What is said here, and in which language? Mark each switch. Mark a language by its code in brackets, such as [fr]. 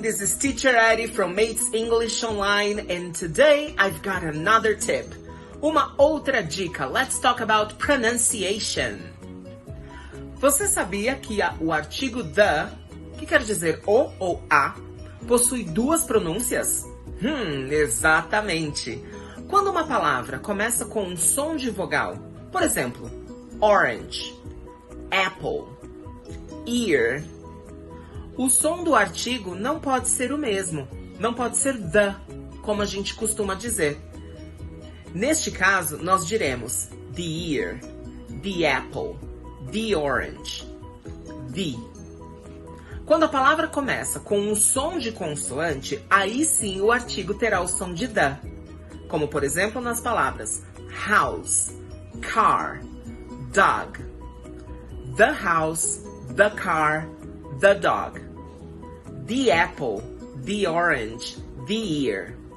[en] This is Teacher Eddie from Mates English Online and today I've got another tip. [pt] Uma outra dica. [en] Let's talk about pronunciation. [pt] Você sabia que o artigo the, que quer dizer o ou a, possui duas pronúncias? Exatamente. Quando uma palavra começa com um som de vogal, por exemplo, orange, apple, ear, o som do artigo não pode ser o mesmo, não pode ser the, como a gente costuma dizer. Neste caso, nós diremos the ear, the apple, the orange, the. Quando a palavra começa com um som de consoante, aí sim o artigo terá o som de the, como por exemplo nas palavras house, car, dog. [en] The house, the car, the dog. The apple, the orange, the ear.